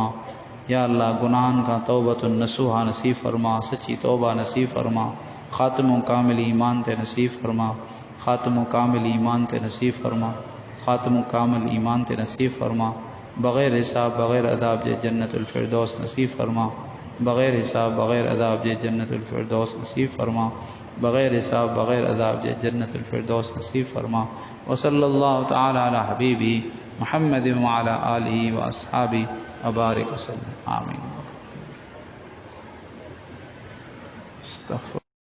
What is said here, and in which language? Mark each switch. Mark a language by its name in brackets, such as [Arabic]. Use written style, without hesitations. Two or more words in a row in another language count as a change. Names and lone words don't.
[Sindhi] या अल्लाह गुनाहनि खां [Arabic] توبة نصوحا [Sindhi] नसीब फरमा, सच्ची तौबा नसीब फरमा, ख़ात्मो कामिल ईमान ते नसीब फरमा, ख़ात्मो कामिल ईमान ते नसीब फरमा, ख़ात्मो कामिल ईमान ते नसीब फरमा। बग़ैर हिसाब बग़ैर अदाब जे [Arabic] جنة الفردوس [Sindhi] नसीब फरमा। बग़ैर हिसाब बग़ैर अदाब जे [Arabic] جنة الفردوس [Sindhi] नसीब फरमा। बग़ैर हिसाब बग़ैर अदाब जे [Arabic] جنة الفردوس [Sindhi] नसीब फरमा। [Arabic] وصلى الله تعالى على حبيبي محمد وعلى آله وأصحابي وبارك وسلم. آمين. أستغفر.